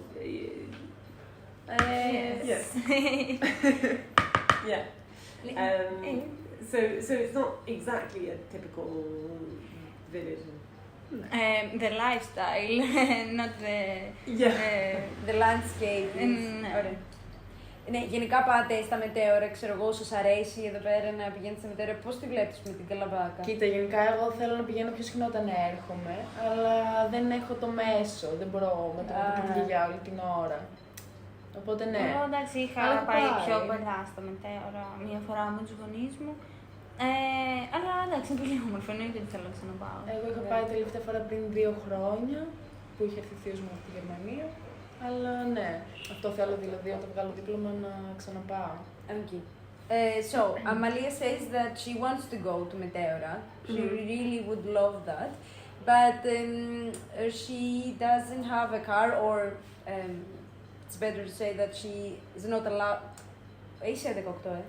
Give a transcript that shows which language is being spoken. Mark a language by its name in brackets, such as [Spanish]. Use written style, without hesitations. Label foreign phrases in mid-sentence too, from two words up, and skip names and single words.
[English] Yes. Yeah. So it's not exactly a typical village. The lifestyle, not the... Yeah. The landscape. [Greek] Ωραία. Ναι, γενικά πάτε στα μετέωρα, ξέρω εγώ, όσους αρέσει εδώ πέρα να πηγαίνετε στα μετέωρα. Πώς τη βλέπεις με την Καλαμπάκα? Κοίτα, γενικά εγώ θέλω να πηγαίνω πιο συχνά όταν έρχομαι, αλλά δεν έχω το μέσο, δεν μπορώ με το για όλη την ώρα. Οπότε ναι. Εγώ εντάξει είχα πάει πιο παλιά στα μετέωρα, μία φορά με τους γονείς μου. Αλλά εντάξει, είναι πολύ όμορφο, εννοείται ότι θέλω να ξαναπάω. Εγώ είχα πάει τελευταία φορά πριν 2 χρόνια, που είχε έρθει θείος μου από τη Γερμανία. Αλλά ναι, αυτό θέλω δηλαδή όταν βγάλω δίπλωμα να ξαναπάω. [English] Okay. So, Amalia says that she wants to go to Meteora. She really would love that. But she doesn't have a car, or it's better to say that she is not allowed. [Greek] Είσαι 18,